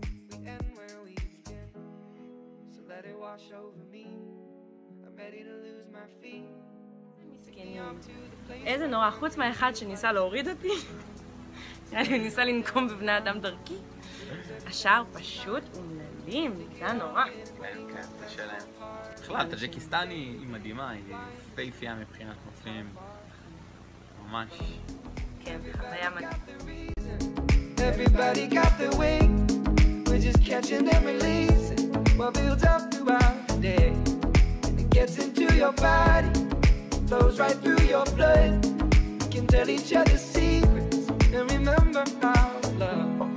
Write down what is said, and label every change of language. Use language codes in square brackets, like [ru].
[en] We end where we begin, so let it wash over me. I'm ready to lose my feet. [he] מסכנים. איזה נורא, חוץ מהאחד שניסה להוריד אותי. נראה לי הוא ניסה לנקום בבני אדם דרכי. השאר פשוט אומללים, זה היה נורא. כן, כן, זה שלהם. בכלל, טאג'יקיסטן היא מדהימה, היא יפהפייה מבחינת נופים. ממש. כן, חוויה מדהים. [en] Everybody got their way. We're just catching and releasing what builds up throughout the day. And it gets into your body, flows right through your blood. We can tell each other secrets and remember our love.